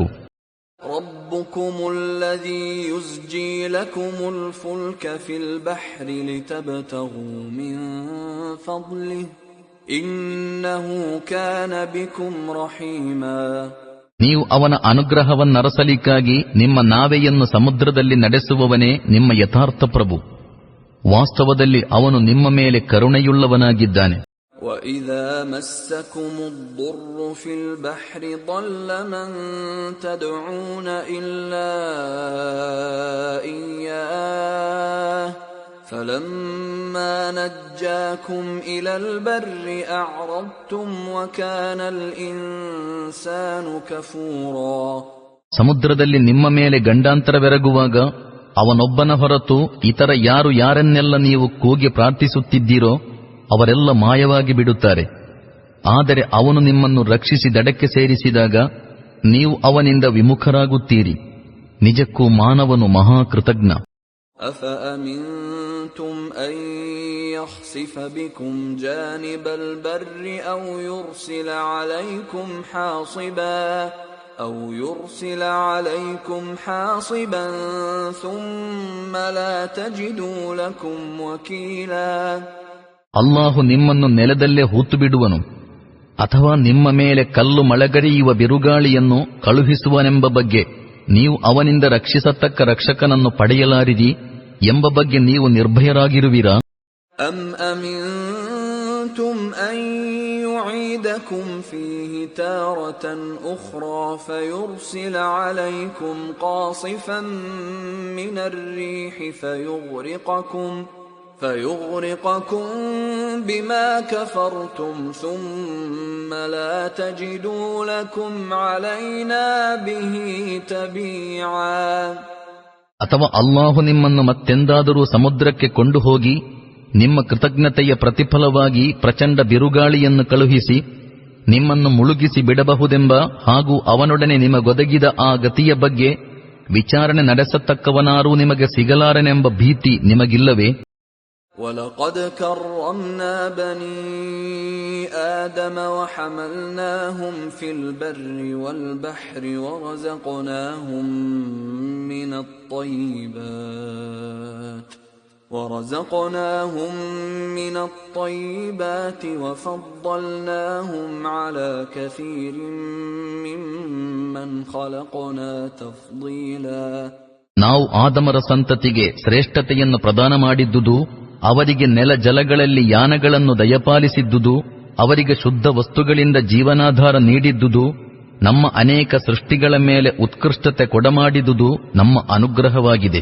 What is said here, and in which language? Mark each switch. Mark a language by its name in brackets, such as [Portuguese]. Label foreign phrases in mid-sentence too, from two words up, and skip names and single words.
[Arabic] ربكم الذي يزجي لكم الفلك في البحر لتبتغوا من فضله إنه كان بكم رحيما. [Kannada] ನೀವು ಅವನ ಅನುಗ್ರಹವನ್ನರಸಲಿಕ್ಕಾಗಿ ನಿಮ್ಮ ನಾವೆಯನ್ನು ಸಮುದ್ರದಲ್ಲಿ ನಡೆಸುವವನೇ ನಿಮ್ಮ ಯಥಾರ್ಥ ಪ್ರಭು. ವಾಸ್ತವದಲ್ಲಿ ಅವನು ನಿಮ್ಮ ಮೇಲೆ ಕರುಣೆಯುಳ್ಳವನಾಗಿದ್ದಾನೆ. [Arabic] وَإِذَا مَسَّكُمُ الضُّرُّ فِي الْبَحْرِ ضَلَّ مَن تَدْعُونَ إِلَّا إِيَّاهُ فَلَمَّا نَجَّاكُمْ إِلَى الْبَرِّ أَعْرَضْتُمْ وَكَانَ الْإِنسَانُ كَفُورًا. [Kannada] ಸಮುದ್ರದಲ್ಲಿ ನಿಮ್ಮ ಮೇಲೆ ಗಂಡಾಂತರವೆರಗುವಾಗ ಅವನೊಬ್ಬನ ಹೊರತು ಇತರ ಯಾರನ್ನೆಲ್ಲ ನೀವು ಕೂಗಿ ಪ್ರಾರ್ಥಿಸುತ್ತಿದ್ದೀರೋ ಅವರೆಲ್ಲ ಮಾಯವಾಗಿ ಬಿಡುತ್ತಾರೆ. ಆದರೆ ಅವನು ನಿಮ್ಮನ್ನು ರಕ್ಷಿಸಿ ದಡಕ್ಕೆ ಸೇರಿಸಿದಾಗ ನೀವು ಅವನಿಂದ ವಿಮುಖರಾಗುತ್ತೀರಿ. ನಿಜಕ್ಕೂ ಮಾನವನು ಮಹಾಕೃತಜ್ಞ. [Arabic] أفأمنتم أن يخسف بكم جانب البر أو يرسل عليكم حاصبا ثم لا تجدوا لكم وكيلا. [Kannada] ಅಲ್ಲಾಹು ನಿಮ್ಮನ್ನು ನೆಲದಲ್ಲೇ ಹೂತು ಬಿಡುವನು ಅಥವಾ ನಿಮ್ಮ ಮೇಲೆ ಕಲ್ಲು ಮಳೆಗರೆಯುವ ಬಿರುಗಾಳಿಯನ್ನು ಕಳುಹಿಸುವನೆಂಬ ಬಗ್ಗೆ ನೀವು ಅವನಿಂದ ರಕ್ಷಿಸತಕ್ಕ ರಕ್ಷಕನನ್ನು ಪಡೆಯಲಾರಿರಿ ಎಂಬ ಬಗ್ಗೆ ನೀವು ನಿರ್ಭಯರಾಗಿರುವಿರಾ? [Arabic] أم أمنتم أن يعيدكم فيه تارة أخرى فيرسل عليكم قاصفا من الريح فيغرقكم بما كفرتم ثم لا تجدوا لكم علينا به تبيعا. [Kannada] ಅಥವಾ ಅಲ್ಲಾಹು ನಿಮ್ಮನ್ನು ಮತ್ತೆಂದಾದರೂ ಸಮುದ್ರಕ್ಕೆ ಕೊಂಡು ಹೋಗಿ ನಿಮ್ಮ ಕೃತಜ್ಞತೆಯ ಪ್ರತಿಫಲವಾಗಿ ಪ್ರಚಂಡ ಬಿರುಗಾಳಿಯನ್ನು ಕಳುಹಿಸಿ ನಿಮ್ಮನ್ನು ಮುಳುಗಿಸಿ ಬಿಡಬಹುದೆಂಬ ಹಾಗೂ ಅವನೊಡನೆ ನಿಮಗೊದಗಿದ ಆ ಗತಿಯ ಬಗ್ಗೆ ವಿಚಾರಣೆ ನಡೆಸತಕ್ಕವನಾರೂ ನಿಮಗೆ ಸಿಗಲಾರನೆಂಬ ಭೀತಿ ನಿಮಗಿಲ್ಲವೇ? [Arabic] وَلَقَدْ كَرَّمْنَا بَنِي آدَمَ وَحَمَلْنَاهُمْ فِي الْبَرِّ وَالْبَحْرِ ورزقناهم من الطيبات وفضلناهم على كثير ممن خلقنا تفضيلا. [Kannada] ನಾವು ಆದಮರ ಸಂತತಿಗೆ ಶ್ರೇಷ್ಠತೆಯನ್ನು ಪ್ರದಾನ ಮಾಡಿದ್ದುದು, ಅವರಿಗೆ ನೆಲ ಜಲಗಳಲ್ಲಿ ಯಾನಗಳನ್ನು ದಯಪಾಲಿಸಿದ್ದುದು, ಅವರಿಗೆ ಶುದ್ಧ ವಸ್ತುಗಳಿಂದ ಜೀವನಾಧಾರ ನೀಡಿದ್ದುದು, ನಮ್ಮ ಅನೇಕ ಸೃಷ್ಟಿಗಳ ಮೇಲೆ ಉತ್ಕೃಷ್ಟತೆ ಕೊಡಮಾಡಿದುದು ನಮ್ಮ ಅನುಗ್ರಹವಾಗಿದೆ.